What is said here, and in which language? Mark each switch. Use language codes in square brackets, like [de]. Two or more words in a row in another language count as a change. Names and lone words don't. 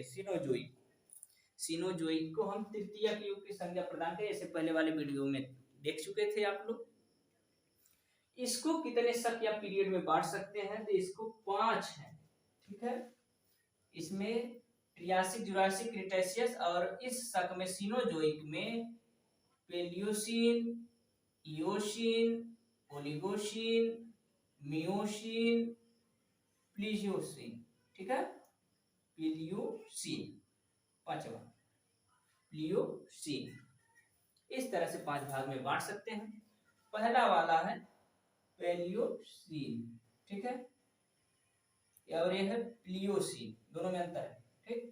[hi] सीनोजोइक, सीनोजोइक को हम तृतीयक युग की संज्ञा प्रदान करें, ऐसे पहले वाले वीडियो में देख चुके थे आप लोग। इसको कितने शक या पीरियड में बांट सकते हैं, तो इसको 5 है, ठीक है। इसमें ट्रियासिक, जुरासिक, क्रिटेशियस, और इस शक में सीनोजोइक में पेलियोसीन, इयोसीन, ओलिगोसीन, मियोसीन, प्लीजियोसीन, ठीक है, प्लियोसीन, पांचवा प्लियोसीन। इस तरह से 5 भाग में बांट सकते हैं। पहला वाला है पेलियोसीन, ठीक है, और यह है प्लियोसीन, दोनों में अंतर है, ठीक।